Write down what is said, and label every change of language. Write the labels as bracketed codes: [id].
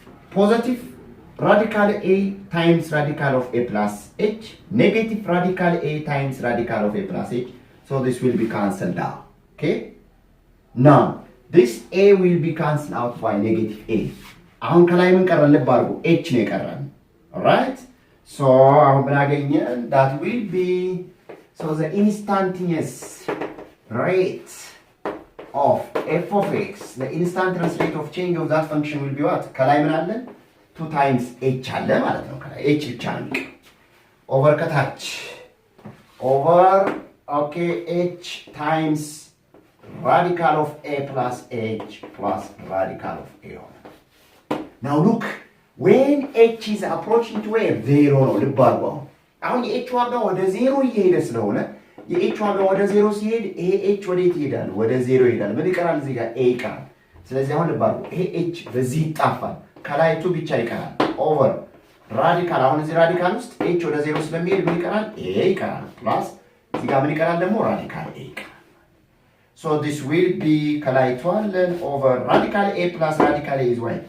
[en] Positive radical a times radical of a plus h, negative radical a times radical of a plus h. So this will be cancelled out. Okay? Now, this a will be cancelled out by negative a. [am] አሁን ከላይ ምን ቀረን? ልብ አድርጉ h ነው የቀረን። [en] Alright? So [am] አሁን ምን አገኘን? That will be so the instantaneous rate of f of x, the instantaneous rate of change of that function will be what? ከላይ ምን አለን? 2 times h አለ ማለት ነው። ከላይ h ብቻ ነው የሚቀር ኦቨር ከታች ኦቨር okay h times [en] radical of a plus h plus radical of a. Now look, when h is approaching to a 0 [am] ነው ልብ አድርጉ። አሁን የh ዋጋ ወደ 0 እየሄደ ስለሆነ የh ዋጋ ወደ 0 ሲሄድ ይሄ h ወዴት ይሄዳል? ወደ 0 ይሄዳል። ምን ይቀራል? እዚህ ጋር a ይቀራል። ስለዚህ አሁን ልብ አድርጉ፣ ይሄ h በዚህ ይጣፋል። ከላይ 2 ብቻ ይቀራል። ኦቨር ራዲካል፣ አሁን እዚህ ራዲካል ውስጥ h ወደ 0 ስለሚሄድ ምን ይቀራል? a ይቀራል። ፕላስ እዚህ ጋር ምን ይቀራል ደግሞ? ራዲካል a ይቀራል። [en] So this will be ከላይ 12 over radical a plus radical a is what?